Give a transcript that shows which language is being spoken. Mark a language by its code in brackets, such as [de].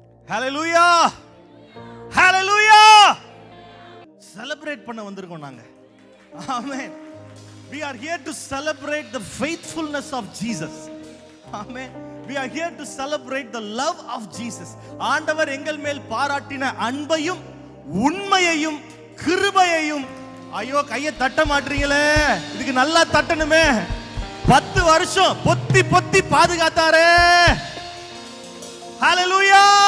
[ta] ஹalleluya ஹalleluya. Celebrate பண்ண வந்திருக்கோம் நாங்க. ஆமென். [en] We are here to celebrate the faithfulness of Jesus. Amen. We are here to celebrate the love of Jesus. [ta] ஆண்டவர் எங்கள் மேல் பாராட்டின அன்பையும் உண்மையையும் கிருபையையும். ஐயோ, கையை தட்ட மாட்டீங்களே, இதுக்கு நல்லா தட்டணுமே. 10 வருஷம் பொத்தி பொத்தி பாதுகாத்தாரே. ஹalleluya.